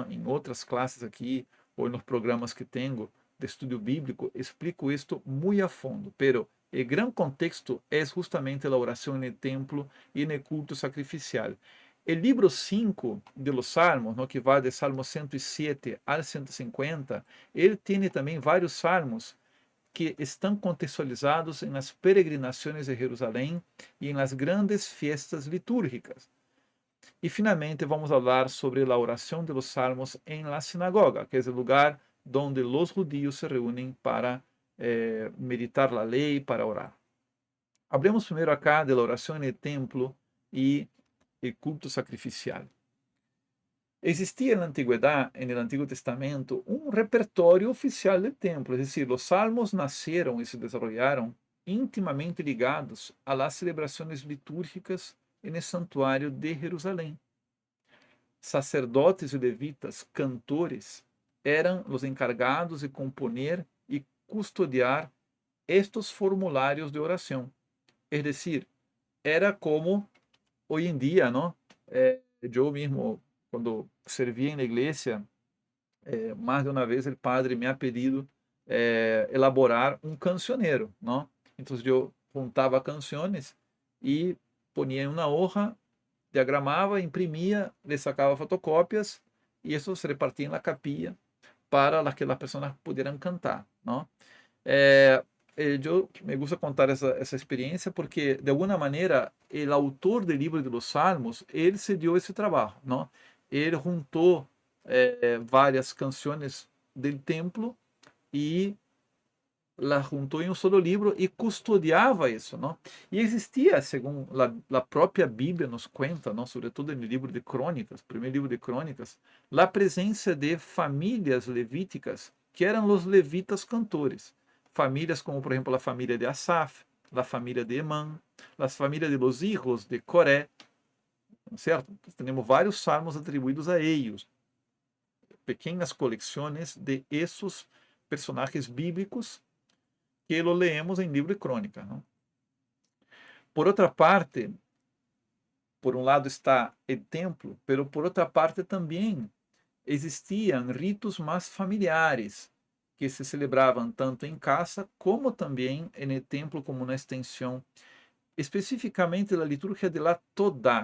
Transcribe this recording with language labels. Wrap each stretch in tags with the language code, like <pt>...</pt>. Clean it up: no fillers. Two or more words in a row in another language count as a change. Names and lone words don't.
<es>En otras clases aquí o en los programas que tengo de estudio bíblico, explico esto muy a fondo, pero el gran contexto es justamente la oración en el templo y en el culto sacrificial. El libro 5 de los Salmos, ¿no? Que va de Salmo 107 al 150,</es> <pt>ele tem também vários salmos que estão contextualizados em las peregrinações de Jerusalém e em</pt> <es>las grandes fiestas</es> <pt>litúrgicas. E finalmente vamos falar sobre a oração de los salmos em la sinagoga, que é o lugar</pt> <es>donde los judíos se</es> <pt>reúnem para meditar a lei, para orar.</pt> <es>Hablemos primeiro acá de la</es> <pt>oração no templo e</pt> <es>el culto sacrificial.</es> <pt>Existia na antiguidade, no Antigo Testamento, um repertório oficial do templo,</pt> <es>es decir,</es> <pt>os salmos nasceram e se desenvolveram intimamente ligados a las celebrações litúrgicas no santuário de Jerusalém. Sacerdotes e levitas, cantores, eram os encargados de componer e custodiar estes formulários de oração.</pt> <es>Es decir, era como hoy en día, ¿no? Yo mismo, cuando servía en la iglesia, más de una vez el padre me ha pedido elaborar un cancionero, ¿no? Entonces yo juntaba canciones y ponía en una hoja, diagramaba, imprimía, le sacaba fotocópias y eso se repartía en la capilla para que las personas pudieran cantar, ¿no?</es> <pt>Eu me gusta contar essa experiência porque, de alguma maneira, o autor do livro de los Salmos, ele se deu esse trabalho, não? Ele juntou várias canções do templo e las juntou em um solo livro e custodiava isso, não? E existia, segundo a própria Bíblia nos conta, não? Sobretudo no livro de Crônicas, primeiro livro de Crônicas, a presença de famílias levíticas que eram os levitas cantores. Famílias como, por exemplo, a família de Asaf, a família de Emã, as famílias de</pt> <es>los hijos</es> <pt>de Coré, certo? Temos vários salmos atribuídos a eles. pequenas coleções de esses personagens bíblicos que</pt> <es>lo leemos</es> <pt>em livro de crônica, não? Por outra parte, por um lado está o templo, pero por outra parte também existiam ritos mais familiares que se celebravam tanto em casa como também no templo como uma extensão, especificamente da liturgia de la Todá.</pt>